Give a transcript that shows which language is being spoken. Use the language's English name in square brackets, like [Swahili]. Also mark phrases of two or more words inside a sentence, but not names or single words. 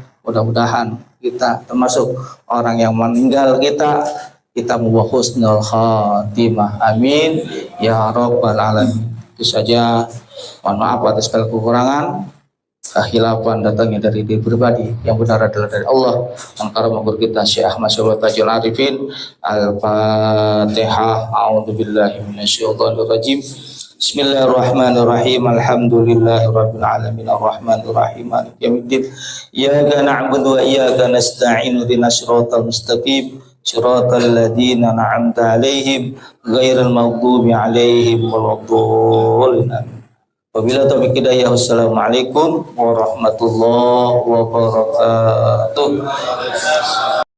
[Indonesian] Mudah-mudahan kita termasuk orang yang meninggal kita membawa [Arabic] حسن الخاتمة. آمين يا رب العالمين. [Indonesian] Itu saja. Mohon maaf atas segala kekurangan, khilafan datangnya dari diri pribadi, yang benar adalah dari Allah. Angkara guru kita Syekh Ahmad Syarif Tajul Arifin. Al-Fatihah. [Arabic] أعوذ بالله من الشيطان الرجيم بسم الله الرحمن الرحيم. الحمد لله رب العالمين الرحمن الرحيم مالك يوم الدين. إياك نعبد وإياك نستعين اهدنا الصراط المستقيم صراط الذين أنعمت عليهم غير المغضوب عليهم ولا الضالين. وبالله توفيق هداية. والسلام عليكم ورحمة الله وبركاته.